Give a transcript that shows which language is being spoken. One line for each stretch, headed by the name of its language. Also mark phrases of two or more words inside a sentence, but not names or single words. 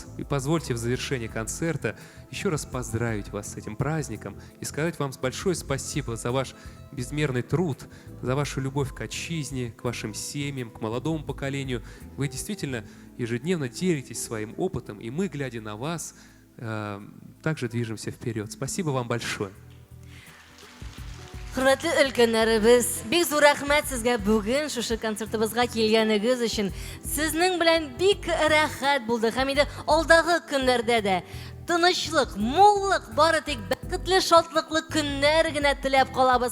Russian: И позвольте в завершении концерта еще раз поздравить вас с этим праздником и сказать вам большое спасибо за ваш безмерный труд, за вашу любовь к отчизне, к вашим семьям, к молодому поколению. Вы действительно ежедневно делитесь своим опытом, и мы, глядя на вас, также движемся вперед. Спасибо вам большое.
Tatar: Hürmetli өлкәннәребез, бик зур рәхмәт сезгә бүген шушы концертыбызга килгәнегез өчен. Сезнең белән бик рәхәт булды. Һәм инде алдагы көннәрдә дә тынычлык, муллык, бары тик бәхетле, шатлыклы көннәр генә теләп калабыз.